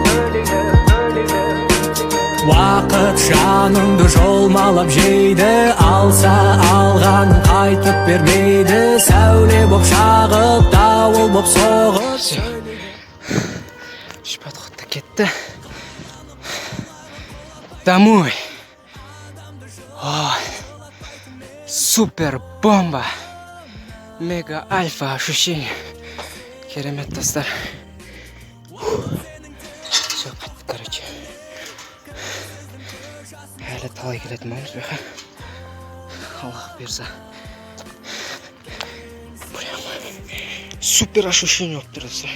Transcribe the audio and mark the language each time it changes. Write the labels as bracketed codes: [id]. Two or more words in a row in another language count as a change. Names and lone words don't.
[kk] Уақыт жаныңды жолмалап жейді, алса алғанын қайтып бермейді, сәуле боп шағып, дауыл боп соғып сөйлейді. Үш подходта кетті. [ru] Домой. Супер бомба. Мега альфа ощущение. [kk] Керемет, достар. [ru] Все, короче. [kk] Әлі талай келетін боламыз беха. Аллах берса. [ru] Прям супер ощущение [kk] болып тұр, достар.